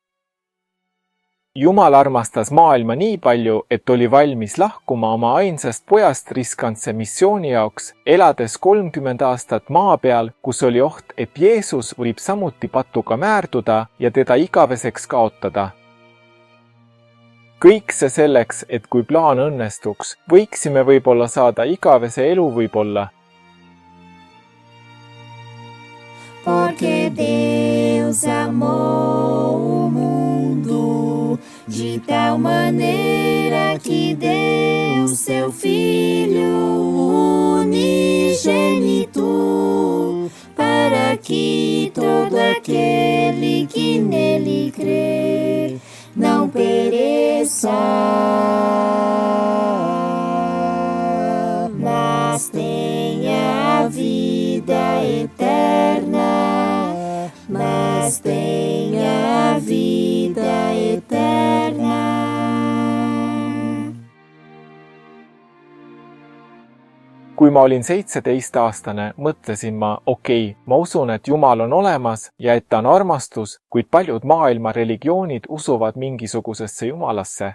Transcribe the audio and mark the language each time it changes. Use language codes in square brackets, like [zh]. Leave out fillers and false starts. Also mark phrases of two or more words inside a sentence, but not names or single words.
[et] Jumal armastas maailma nii palju, et oli valmis lahkuma oma ainsast pojast riskantse missiooni jaoks, elades 30 aastat maa peal, kus oli oht, et Jeesus võib samuti patuga määrduda ja teda igaveseks kaotada. Kõik see selleks, et kui plaan õnnestuks, võiksime võib-olla saada igavese elu võib-olla. [pt] Porque Deus amou o mundo de tal maneira que deu seu Filho unigênito, para que todo aquele que nele crê não pereça, mas tenha a vida eterna, mas tenha a vida eterna. [et] Kui ma olin 17-aastane, mõtlesin ma, ma usun, et Jumal on olemas ja et ta on armastus, kuid paljud maailma religioonid usuvad mingisugusesse Jumalasse.